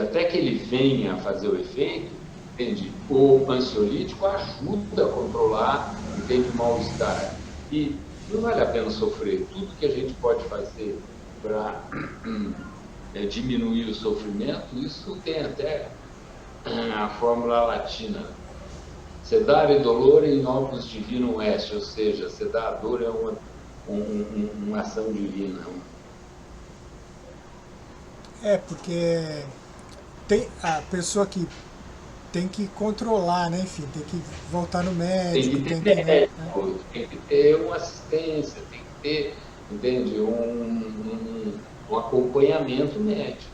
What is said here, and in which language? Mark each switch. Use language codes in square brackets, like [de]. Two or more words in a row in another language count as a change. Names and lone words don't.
[pt] Até que ele venha a fazer o efeito, entende? O ansiolítico ajuda a controlar, entende, o mal-estar. E não vale a pena sofrer. Tudo que a gente pode fazer para diminuir o sofrimento, isso tem até a fórmula latina. [la] Sedare dolore in opus divinum est, [pt] ou seja, sedar a dor é uma ação divina. Porque tem a pessoa que tem que controlar, né? Enfim, tem que voltar no Tem médico, que ter né? médico, tem que ter uma assistência, tem que ter, entende, um acompanhamento médico.